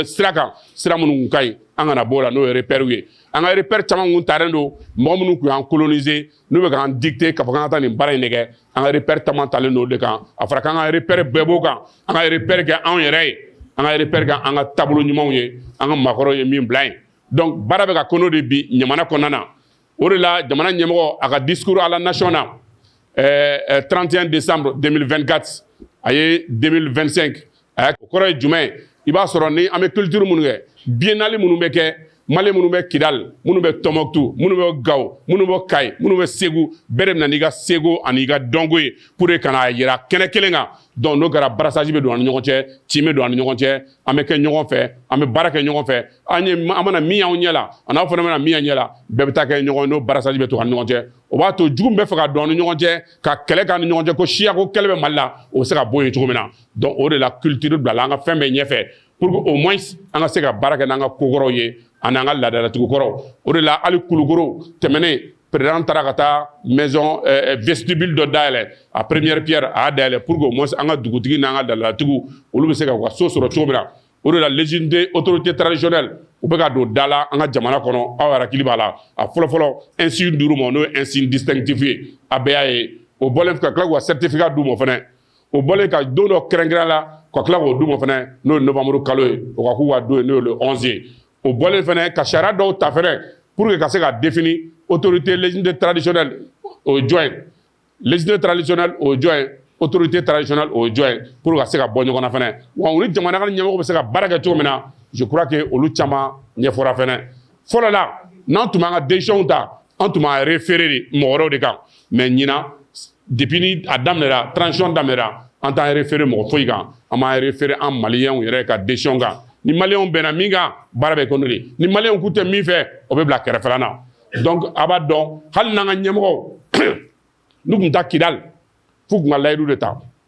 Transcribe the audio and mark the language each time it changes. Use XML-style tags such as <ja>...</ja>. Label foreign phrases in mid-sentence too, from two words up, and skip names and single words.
<bm>sira kan sira minnu kun ka ɲi an kana bɔ o la n'o ye repères ye an ka repères caman kun talen don mɔgɔ minnu kun y'an coloniser n'u bɛ k'an dicter k'a fɔ k'an ka taa nin baara in de kɛ an ka repères caman talen don o de kan a fɔra k'an ka repères bɛɛ b'o kan an ka repères kɛ anw yɛrɛ ye an ka repères kɛ an ka taabolo ɲumanw ye an ka maakɔrɔw ye min bila yen donc baara bɛ ka kɛ n'o de bi ɲamana kɔnɔna na o de la jamana ɲɛmɔgɔ a ka</bm> <fr>discours à la nation</fr> <bm>na 31 décembre 2024 a ye 2025 o kɔrɔ ye jumɛn ye i b'a sɔrɔ ni an bɛ culture minnu kɛ biennale minnu bɛ kɛ Mali minnu bɛ Kidal minnu bɛ Tɔnbɔkutu minnu bɛ Gao minnu bɛ Kayi minnu bɛ Segu bɛɛ de bɛ na n'i ka seko ani i ka dɔnko ye</bm> <fr>pour que</fr> <bm>ka n'a yira kɛnɛ kelen kan donc n'o kɛra brassage bɛ don an ni ɲɔgɔn cɛ tin bɛ don an ni ɲɔgɔn cɛ an bɛ kɛ ɲɔgɔn fɛ an bɛ baara kɛ ɲɔgɔn fɛ an mana min y'anw ɲɛ la a n'aw fana mana min y'an ɲɛ la bɛɛ bɛ taa kɛ ɲɔgɔn ye n'o brassage bɛ to an ni ɲɔgɔn cɛ o b'a to jugu min bɛ fɛ ka don an ni ɲɔgɔn cɛ ka kɛlɛ k'an ni ɲɔgɔn cɛ ko siya ko kɛlɛ bɛ Mali la o bɛ se ka bɔ yen cogo min na donc o de la culture bila la an ka fɛn bɛɛ ɲɛfɛ</bm> <fr>pour que au moins</fr> <bm>an ka se ka baara kɛ n'an ka kokɔrɔw ye ani an ka laadalatugukɔrɔw o de la hali Kulukoro tɛmɛnen président taara ka taa</bm> <fr>maison vestibule</fr> <bm>dɔ dayɛlɛ a</bm> <fr>première pierre</fr> <bm>a y'a dayɛlɛ</bm> <fr>pour que au moins</fr> <bm>an ka dugutigi n'an ka laadalatigiw olu bɛ se ka u ka so sɔrɔ cogo min na o de la</bm> <fr>légitimité autorité traditionnelle</fr> <bm>u bɛ ka don da la an ka jamana kɔnɔ aw yɛrɛ hakili b'a la a fɔlɔfɔlɔ insigne d'u ma n'o ye</bm> <fr>insigne distinctif</fr> <bm>ye a bɛɛ y'a ye o bɔlen ka tila k'u ka certificat d'u ma fɛnɛ o bɔlen ka don dɔ kɛrɛnkɛrɛn la ka tila k'o d'u ma fɛnɛ n'o ye novembre kalo ye o ka k'u ka don ye n'o ye le 11 ye o bɔlen fɛnɛ ka sariya dɔw ta fɛnɛ</bm> <fr>pour que</fr> <bm>ka se ka</bm> <fr>définir autorité législative</fr> <bm>traditionnelle o ye jɔn ye</bm> <fr>législative traditionnelle</fr> <bm>o ye jɔn ye</bm> <fr>autorité traditionnelle</fr> <bm>o ye jɔn ye</bm> <fr>pour que</fr> <bm>ka se ka bɔ ɲɔgɔn na fɛnɛ wa u ni jamana ka ɲɛmɔgɔ bɛ se ka baara kɛ cogo min na</bm> <fr>je crois que</fr> <bm>olu caman ɲɛfɔra fɛnɛ fɔlɔ la n'an tun b'an ka décision ta an tun b'a référé de mɔgɔ wɛrɛw de kan mais ɲinan depuis ni a daminɛra transition daminɛra an t'an référé mɔgɔ foyi kan an b'an référé an maliyɛnw yɛrɛ ka décision kan ni maliyɛnw bɛnna min kan baara bɛ kɛ n'o de ni maliyɛnw k'u tɛ min fɛ o bɛ bila kɛrɛfɛla na donc a b'a dɔn hali n'an ka ɲɛmɔgɔw n'u tun taa Kidal f'u tun ka layidu de ta</bm>